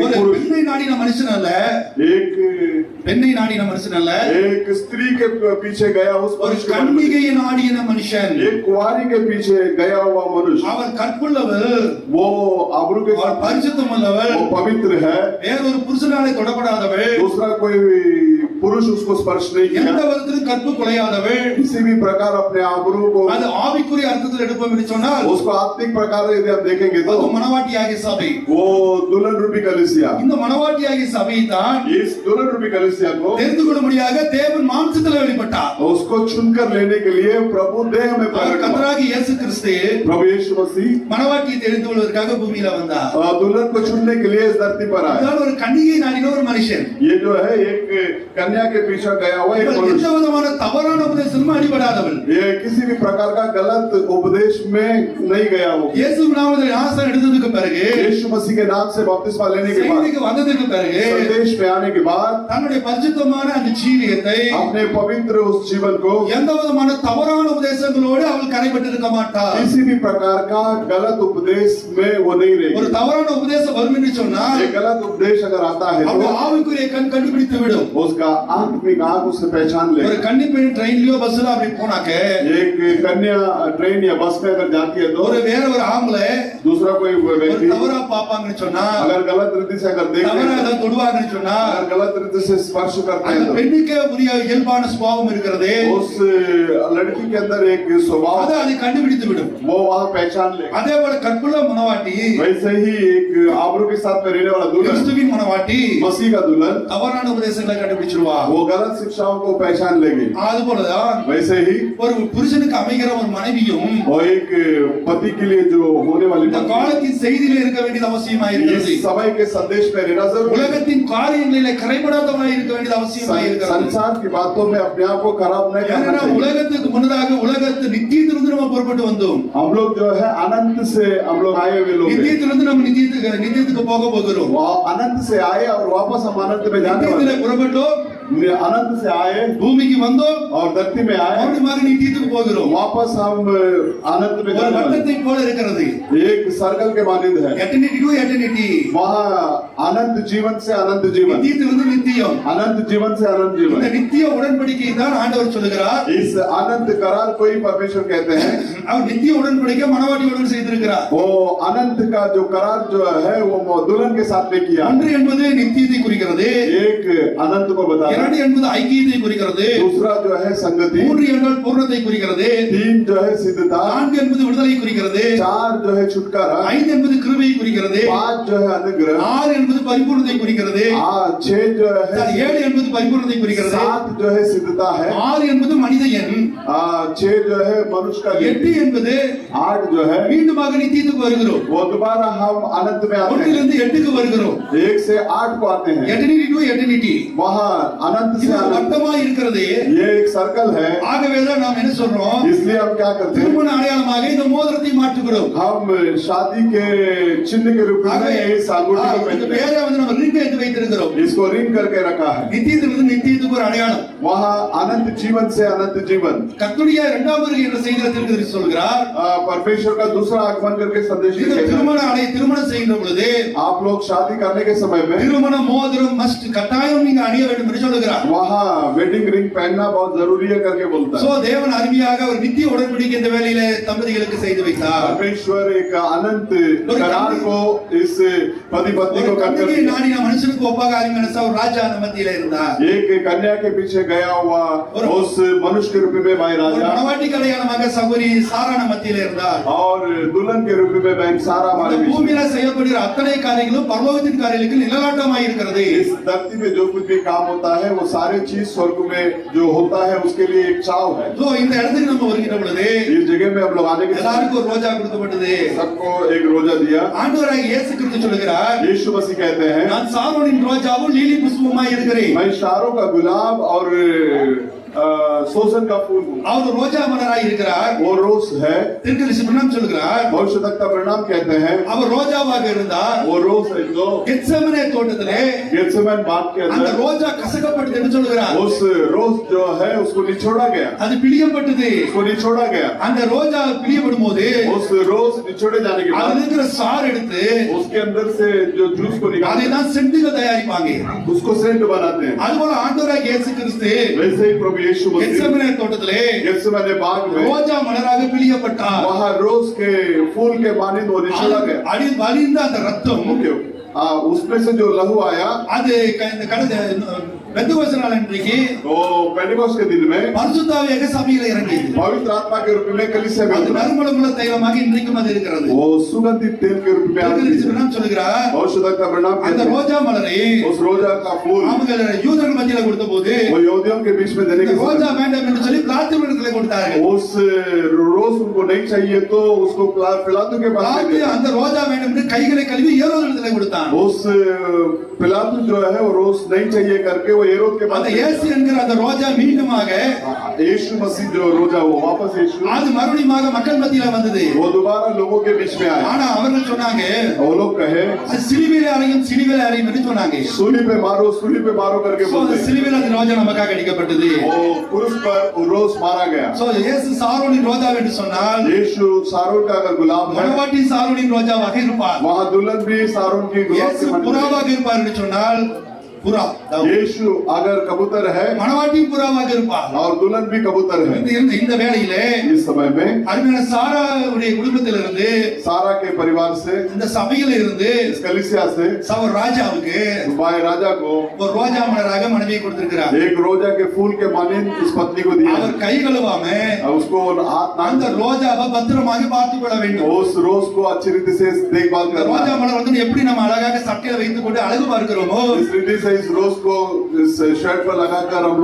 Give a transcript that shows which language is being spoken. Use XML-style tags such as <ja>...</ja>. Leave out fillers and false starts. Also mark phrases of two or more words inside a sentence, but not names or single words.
<ta>ஒரு</ta> <hi>पुरुष,</hi> <ta>பெண்ணை நாடின மனுஷன் அல்ல,</ta> <hi>एक</hi> <ta>பெண்ணை நாடின மனுஷன் அல்ல,</ta> <hi>एक स्त्री के पीछे गया उस</hi> <ta>ஒரு</ta> <hi>पुरुष के बारे में।</hi> <ta>கன்னிகையை நாடின மனுஷன்.</ta> <hi>एक कुंवारी के पीछे गया हुआ मनुष्य,</hi> <ta>அவர் கற்புள்ளவள்,</ta> <hi>वो आबरू के</hi> <ta>அவர் பரிசுத்தம் உள்ளவள்,</ta> <hi>वो पवित्र है,</hi> <ta>வேறொரு புருஷனாலே தொடப்படாதவள்,</ta> <hi>दूसरा कोई पुरुष उसको स्पर्श नहीं</hi> <ta>எந்த</ta> <hi>किया,</hi> <ta>விதத்திலும் கற்பு குலையாதவள்.</ta> <hi>किसी भी प्रकार अपने आबरू को</hi> <ta>அது ஆவிக்குரிய अर्थத்தில் எடுப்போம் என்று சொன்னால்</ta> <hi>उसको आत्मिक प्रकार यदि आप देखेंगे तो</hi> <ta>அது மனவாட்டியாகிய சபை.</ta> <hi>वो दुल्हन रूपी कलीसिया,</hi> <ta>இந்த மனவாட்டியாகிய சபை தான்</ta> <hi>इस दुल्हन रूपी कलीसिया को</hi> <ta>தெரிந்து கொள்ளும்படியாக தேவன் மாம்சத்தில் வெளிப்பட்டார்.</ta> <hi>उसको चुनकर लेने के लिए प्रभु देह में</hi> <ta>அவர்</ta> <hi>प्रकट हुआ।</hi> <ta>கர்த்தராகிய இயேசு கிறிஸ்து</ta> <hi>प्रभु यीशु मसीह</hi> <ta>மனவாட்டியை தெரிந்து கொள்வதற்காக பூமியில வந்தார்.</ta> <hi>दुल्हन को चुनने के लिए इस धरती पर आए।</hi> <ta>இதால் ஒரு கன்னிகை நாடின ஒரு மனுஷன்.</ta> <hi>ये जो है एक कन्या के पीछे गया हुआ एक</hi> <ta>இவள்</ta> <hi>मनुष्य,</hi> <ta>எந்த விதமான தவறான உபதேசத்திலும் அடிபடாதவள்.</ta> <hi>ये किसी भी प्रकार का गलत उपदेश में नहीं गया वो।</hi> <ta>இயேசு நாமத்தில் ஞானஸ்நானம் எடுத்ததுக்கு பிறகு,</ta> <hi>यीशु मसीह के नाम से बपतिस्मा लेने के बाद,</hi> <ta>செய்திக்கு வந்ததுக்கு பிறகு</ta> <hi>संदेश में आने के बाद</hi> <ta>தன்னுடைய பரிசுத்தமான அந்த ஜீவியத்தை</ta> <hi>अपने पवित्र उस जीवन को</hi> <ta>எந்த விதமான தவறான உபதேசங்களோடு அவள் கரைபட்டு இருக்க மாட்டாள்.</ta> <hi>किसी भी प्रकार का गलत उपदेश में वो नहीं</hi> <ta>ஒரு</ta> <hi>रहेगी।</hi> <ta>தவறான உபதேசம் வரும் என்று சொன்னால்</ta> <hi>एक गलत उपदेश अगर आता है</hi> <ta>அவருடைய</ta> <hi>तो</hi> <ta>ஆவிக்குரிய கண் கண்டுபிடித்து விடும்.</ta> <hi>उसका आत्मिक आंख उससे पहचान</hi> <ta>ஒரு</ta> <hi>ले।</hi> <ta>கன்னி பெண் ட்ரெயின்லயோ பஸ்ல அப்படி போனாக்க</ta> <hi>एक कन्या ट्रेन या बस में अगर जाती है तो</hi> <ta>ஒரு வேற ஒரு ஆம்பளை</ta> <hi>दूसरा कोई</hi> <ta>ஒரு</ta> <hi>व्यक्ति</hi> <ta>தவறா பாப்பாங்கன்னு சொன்னா,</ta> <hi>अगर गलत रीति से अगर देख</hi> <ta>தவறா</ta> <hi>ले,</hi> <ta>ஏதாவது தொடுவாங்கன்னு சொன்னா,</ta> <hi>अगर गलत रीति से स्पर्श करते</hi> <ta>அந்த</ta> <hi>हैं</hi> <ta>பெண்ணுக்கு உரிய இயல்பான சுபாவம் இருக்கிறது,</ta> <hi>तो उस लड़की के अंदर एक स्वभाव</hi> <ta>அதை அதை கண்டுபிடித்து விடும்.</ta> <hi>वो वहाँ पहचान ले।</hi> <ta>அதே போல கற்புள்ள மனவாட்டி,</ta> <hi>वैसे ही एक आबरू के साथ में रहने वाला दुल्हन,</hi> <ta>கிறிஸ்துவின் மனவாட்டி</ta> <hi>मसीह का दुल्हन,</hi> <ta>தவறான உபதேசங்களை கண்டுபிடிச்சிருவா.</ta> <hi>वो गलत शिक्षाओं को पहचान लेगी।</hi> <ta>அது போலதான்</ta> <hi>वैसे ही</hi> <ta>ஒரு புருஷனுக்கு அமைகிற ஒரு மனைவியும்</ta> <hi>और एक पति के लिए जो होने वाली</hi> <ta>இந்த</ta> <hi>पत्नी,</hi> <ta>காலத்தின் செய்தியில இருக்க வேண்டியது அவசியமா இருக்கிறது.</ta> <hi>इस समय के संदेश में रहना जरूरी है।</hi> <ta>உலகத்தின் காரியங்களிலே கரைபடாதவனாய் இருக்க வேண்டியது அவசியமா இருக்கிறது.</ta> <hi>संसार की बातों में अपने आप को खराब नहीं करना</hi> <ta>ஏன்னா</ta> <hi>चाहिए।</hi> <ta>உலகத்துக்கு முன்னதாக உலகத்து நித்தியத்திலிருந்து நம்ம புறப்பட்டு வந்தோம்.</ta> <hi>हम लोग जो है अनंत से हम लोग आए हुए लोग हैं।</hi> <ta>நித்தியத்திலிருந்து நம்ம நித்தியத்துக்கு போக போகிறோம்.</ta> <hi>वो अनंत से आए और वापस हम अनंत में जाने वाले</hi> <ta>நித்தியத்திலே புறப்பட்டோம்,</ta> <hi>हैं। अनंत से आए</hi> <ta>பூமிக்கு வந்தோம்,</ta> <hi>और धरती में आए,</hi> <ta>மறுபடியும் நித்தியத்துக்கு போகிறோம்.</ta> <hi>वापस हम अनंत में</hi> <ta>ஒரு</ta> <hi>जाने वाले</hi> <ta>வட்டத்தை போல இருக்கிறது.</ta> <hi>हैं। एक सर्कल के मानंद है।</hi> <en>eternity to eternity,</en> <hi>वहाँ अनंत जीवन से अनंत जीवन,</hi> <ta>நித்தியத்திலிருந்து நித்தியம்.</ta> <hi>अनंत जीवन से अनंत</hi> <ta>இந்த</ta> <hi>जीवन।</hi> <ta>நித்திய உடன்படிக்கை தான் ஆண்டவர் சொல்லுகிறார்.</ta> <hi>इस अनंत करार को ही परमेश्वर कहते हैं।</hi> <ta>அவர் நித்திய உடன்படிக்கை மனவாட்டியுடன் செய்திருக்கிறார்.</ta> <hi>वो अनंत का जो करार जो है वो दुल्हन के साथ में किया।</hi> <ta>ஒன்று என்பது நித்தியத்தை குறிக்கிறது,</ta> <hi>एक अनंत को बताया,</hi> <ta>இரண்டு என்பது ஐக்கியத்தை குறிக்கிறது,</ta> <hi>दूसरा जो है संगति,</hi> <ta>மூன்று என்றால் பூர்ணத்தை குறிக்கிறது,</ta> <hi>तीन जो है सिद्धता,</hi> <ta>நான்கு என்பது விடுதலை குறிக்கிறது,</ta> <hi>चार जो है छुटकारा,</hi> <ta>ஐந்து என்பது கிருபையை குறிக்கிறது,</ta> <hi>पांच जो है अनुग्रह,</hi> <ta>ஆறு என்பது பரிபூர்ணத்தை குறிக்கிறது,</ta> <hi>छह जो है,</hi> <ta>ஏழு என்பது பரிபூர்ணத்தை குறிக்கிறது,</ta> <hi>सात जो है सिद्धता है,</hi> <ta>ஆறு என்பது மனித எண்,</ta> <hi>छह जो है मनुष्य का</hi> <ta>எட்டு</ta> <hi>गिनती,</hi> <ta>என்பது</ta> <hi>आठ जो है</hi> <ta>மீண்டுமாக நித்தியத்துக்கு வருகிறோம்.</ta> <hi>वो दोबारा हम अनंत में आते हैं।</hi> <ta>ஒன்றிலிருந்து எட்டுக்கு வருகிறோம்.</ta> <hi>एक से आठ को आते हैं।</hi> <en>eternity to eternity,</en> <hi>वहाँ अनंत से</hi> <ta>இது</ta> <hi>अनंत,</hi> <ta>வட்டமா இருக்கிறது.</ta> <hi>ये एक सर्कल है।</hi> <ta>ஆகவேதான் நாம் என்ன சொல்றோம்,</ta> <hi>इसलिए हम क्या करते हैं,</hi> <ta>திருமண அடையாளமாக இந்த மோதிரத்தை மாற்றுகிறோம்.</ta> <hi>हम शादी के चिन्ह के रूप में इस अंगूठी को</hi> <ta>இந்த</ta> <hi>पहनते हैं।</hi> <ta>பேரை வந்து நம்ம ரிங் எடுத்து வைத்திருக்கிறோம்.</ta> <hi>इसको रिंग करके रखा है।</hi> <ta>நித்தியத்திலிருந்து நித்தியத்துக்கு ஒரு அடையாளம்.</ta> <hi>वहाँ अनंत जीवन से अनंत जीवन।</hi> <ta>கர்த்தருடைய இரண்டாம் வருகை என்ற செய்தியில தீர்க்கதரிசி சொல்கிறார்,</ta> <hi>परमेश्वर का दूसरा आगमन करके संदेश</hi> <ta>இந்த</ta> <hi>देखेगा।</hi> <ta>திருமணம் செய்கின்ற பொழுது</ta> <hi>आप लोग शादी करने के समय में</hi> <ta>திருமண மோதிரம் மஸ்ட் கட்டாயம் நீங்க அணிய வேண்டும் என்று சொல்கிறார்।</ta> <hi>वहाँ</hi> <en>wedding ring</en> <hi>पहनना बहुत जरूरी है करके बोलता है।</hi> <ta>சோ தேவன் அருமையாக ஒரு நித்திய உடன்படிக்கை இந்த வேளையில தம்பதிகளுக்கு செய்து வைத்தார்।</ta> <hi>परमेश्वर एक अनंत करार को इस पति पत्नी को कर</hi> <ta>கன்னிகை நாடின மனுஷனுக்கு ஒப்பாக அருமையான ஒரு ராஜா அந்த மத்தியில இருந்தார்।</ta> <hi>एक कन्या के पीछे गया हुआ उस मनुष्य के रूप में भाई</hi> <ta>ஒரு</ta> <hi>राजा</hi> <ta>மணவாட்டி கல்யாணமாக சகோதரி சாரான மத்தியில இருந்தார்।</ta> <hi>और दुल्हन के रूप में बहन सारा हमारे बीच में।</hi> <ta>பூமியில செய்யப்படுகிற அத்தனை காரியங்களும் பரலோகத்தின் காரியங்களுக்கு நிழலாட்டமாய் இருக்கிறது।</ta> <hi>इस धरती में जो कुछ भी काम होता है वो सारे चीज स्वर्ग में जो होता है उसके लिए एक चाव है।</hi> <ta>சோ இந்த இடத்துக்கு நம்ம வருகிற பொழுது</ta> <hi>इस जगह में हम लोग आने के साथ</hi> <ta>எல்லாருக்கும் ஒரு ரோஜா கொடுக்கப்பட்டது।</ta> <hi>सबको एक रोजा दिया।</hi> <ta>ஆண்டவராகிய இயேசு கிறிஸ்து சொல்கிறார்,</ta> <hi>यीशु मसीह कहते हैं</hi> <ta>நான் சாரோனின் ரோஜாவும் லீலி புஷ்பமாய் இருக்கிறேன்।</ta> <hi>मैं शारों का गुलाब और सोसन का फूल हूँ।</hi> <ta>அவர் ரோஜா மலராய் இருக்கிறார்।</ta> <hi>वो रोज है।</hi> <ta>தீர்க்கதரிசி பிரணாம் சொல்கிறார்,</ta> <hi>भविष्यवक्ता परिणाम कहते हैं</hi> <ta>அவர் ரோஜாவாக இருந்தார்।</ta> <hi>वो रोज है जो</hi> <ta>கெத்செமனே தோட்டத்திலே</ta> <hi>गेत्सेमन बाग के</hi> <ta>அந்த</ta> <hi>अंदर</hi> <ta>ரோஜா கசக்கப்பட்டது என்று சொல்கிறார்।</ta> <hi>उस रोज जो है उसको निचोड़ा गया।</hi> <ta>அது பிழியப்பட்டது।</ta> <hi>उसको निचोड़ा गया।</hi> <ta>அந்த ரோஜா பிழியப்படும் போது</ta> <hi>उस रोज निचोड़े जाने के</hi> <ta>அதுல</ta> <hi>बाद</hi> <ta>இருக்கிற சாறு எடுத்து</ta> <hi>उसके अंदर से जो जूस को</hi> <ta>அதை</ta> <hi>निकालते</hi> <ta>தான் செண்டுகள் தயாரிப்பாங்க।</ta> <hi>हैं उसको सेंट बनाते हैं।</hi> <ta>அதுபோல ஆண்டவராகிய இயேசு கிறிஸ்து</ta> <hi>वैसे ही प्रभु यीशु मसीह</hi> <ta>கெத்செமனே தோட்டத்திலே</ta> <hi>गेत्सेमन बाग में</hi> <ta>ரோஜா மலராக பிழியப்பட்டார்।</ta> <hi>वहाँ रोज के फूल के मानिंद वो निचोड़ा गया।</hi> <ta>அடி வலிந்த அந்த ரத்தம்</ta> <hi>उसमें से जो लहू आया</hi> <ta>அது இந்த கடந்த பெந்தகோஸ்து நாள் அன்றைக்கு</ta> <hi>वो पेंटिकोस्ट के दिन में</hi> <ta>பரிசுத்த ஆவியாக சபையில இறங்கியது।</ta> <hi>पवित्र आत्मा के रूप में कलीसिया में</hi> <ta>அது</ta> <hi>उतरा।</hi> <ta>நறுமணமுள்ள தைலமாக இன்றைக்கும் அது இருக்கிறது।</ta> <hi>वो सुगंधित तेल के रूप में</hi> <ta>தீர்க்கதரிசி பிரணாம் சொல்கிறார்,</ta> <hi>भविष्यवक्ता परिणाम</hi> <ta>அந்த</ta> <hi>कहते हैं</hi> <ta>ரோஜா மலரை</ta> <hi>उस रोजा का फूल</hi> <ta>அவங்க யூதர்கள் மத்தியில கொடுத்த போது</ta> <hi>वो यहूदियों के बीच में देने</hi> <ta>இந்த</ta> <hi>के</hi> <ta>ரோஜா</ta> <hi>समय</hi> <ta>வேண்டாம் என்று சொல்லி பிளாத்துவிடத்துல கொடுத்தார்கள்।</ta> <hi>उस रोज उनको नहीं चाहिए तो उसको पिलातू के पास</hi> <ta>பிலாத்து</ta> <hi>दे दिया।</hi> <ta>அந்த ரோஜா வேண்டும் என்று கைகளை கழுவி ஏரோதிடத்துல கொடுத்தான்।</ta> <hi>उस पिलातू जो है वो रोज नहीं चाहिए करके वो हेरोद के पास</hi> <ta>அந்த</ta> <hi>दे दिया।</hi> <ta>இயேசு என்கிற அந்த ரோஜா மீண்டுமாக</ta> <hi>यीशु मसीह जो रोजा वो वापस यीशु</hi> <ta>அது மறுபடியும் மக்கள் மத்தியில வந்தது।</ta> <hi>वो दोबारा लोगों के बीच में आया।</hi> <ta>ஆனா அவர்கள் சொன்னாங்க,</ta> <hi>वो लोग कहे</hi> <ta>அது சிலுவையிலே அறையும் என்று சொன்னாங்க।</ta> <hi>सूली पे मारो करके</hi> <ta>So, அந்த</ta> <hi>बोलते हैं।</hi> <ta>சிலுவையில் அந்த ரோஜா நமக்காக அடிக்கப்பட்டது।</ta> <hi>वो क्रूस पर वो रोज मारा गया।</hi> <ta>So, இயேசு சாரோனின் ரோஜா என்று சொன்னால்</ta> <hi>यीशु सारोन का अगर गुलाब है</hi> <ta>மணவாட்டி சாரோனின் ரோஜாவாக இருப்பார்।</ta> <hi>वहाँ दुल्हन भी सारोन की गुलाब</hi> <ta>இயேசு</ta> <hi>के मन में।</hi> <ta>புறாவாக இருப்பார் என்று சொன்னால் புறா</ta> <hi>यीशु अगर कबूतर है</hi> <ta>மணவாட்டி புறாவாக இருப்பார்।</ta> <hi>और दुल्हन भी कबूतर है।</hi> <ta>இந்த வேளையிலே</ta> <hi>इस समय में</hi> <ta>அருமையான சாராவுடைய குடும்பத்திலிருந்து</ta> <hi>सारा के परिवार से</hi> <ta>இந்த சபையில இருந்து</ta> <hi>इस कलीसिया से</hi> <ta>சவர் ராஜாவுக்கு</ta> <hi>भाई राजा को</hi> <ta>ஒரு ரோஜா மலராக மனைவியை கொடுத்திருக்கிறார்।</ta> <hi>एक रोजा के फूल के मानिंद इस पत्नी को दिया।</hi> <ta>அவர் கை கழுவாம</ta> <hi>उसको हाथ</hi> <ta>அந்த</ta> <hi>नाक</hi> <ta>ரோஜாவை பத்திரமாக பார்த்துக் கொள்ள வேண்டும்।</ta> <hi>उस रोज को अच्छी रीति से देखभाल</hi> <ta>இந்த</ta> <hi>करना।</hi> <ta>ரோஜா மலர் வந்து எப்படி நம்ம அழகாக சட்டையில வைத்துக் கொண்டு அழகு பார்க்கிறோமோ</ta> <hi>इस रीति से इस रोज को इस शर्ट पर लगाकर हम</hi>